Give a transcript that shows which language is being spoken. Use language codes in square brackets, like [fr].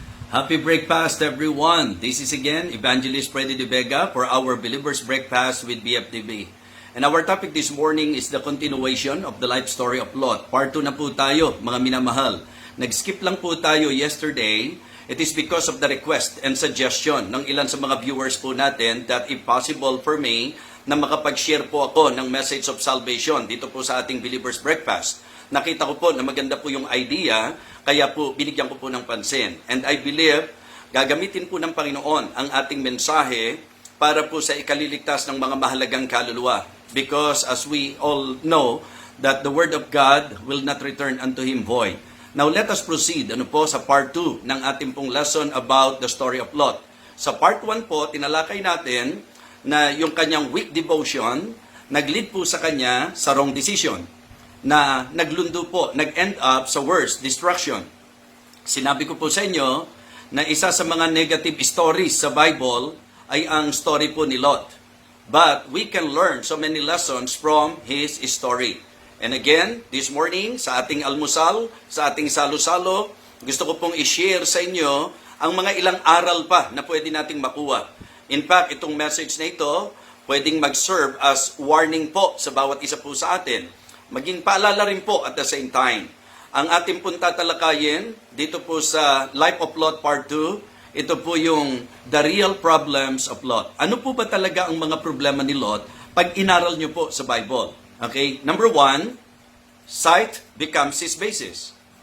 [en] Happy breakfast, everyone. This is again Evangelist Fernando Vega for our Believers Breakfast with BFDV. And our topic this morning is the continuation of the life story of Lot. [tl] Part 2 na po tayo, mga minamahal. Nag-skip lang po tayo yesterday. [en] It is because of the request and suggestion [tl] ng ilan sa mga viewers po natin [en] that if possible for me [tl] na makapag-share po ako ng message of salvation dito po sa ating Believers Breakfast. Nakita ko po na maganda po yung idea, kaya po binigyan ko po ng pansin. And I believe, gagamitin po ng Panginoon ang ating mensahe para po sa ikaliligtas ng mga mahalagang kaluluwa. [en] Because as we all know, that the Word of God will not return unto Him void. Now let us proceed po sa part 2 ng ating pong lesson about the story of Lot. [tl] Sa part 1 po, tinalakay natin na yung kanyang weak devotion, nag-lead po sa kanya sa wrong decision, na naglundo po, nag-end up sa worst, destruction. Sinabi ko po sa inyo na isa sa mga negative stories sa Bible ay ang story po ni Lot. [en] But we can learn so many lessons from his story. [tl] And again, this morning, sa ating almusal, sa ating salo-salo, gusto ko pong i-share sa inyo ang mga ilang aral pa na pwede nating makuha. In fact, itong message na ito, pwedeng mag-serve as warning po sa bawat isa po sa atin. Maging paalala rin po at the same time. Ang ating pong tatalakayin dito po sa Life of Lot Part 2, ito po yung The Real Problems of Lot. Ano po ba talaga ang mga problema ni Lot pag inaral nyo po sa Bible? [en] Okay, number 1, sight becomes his basis.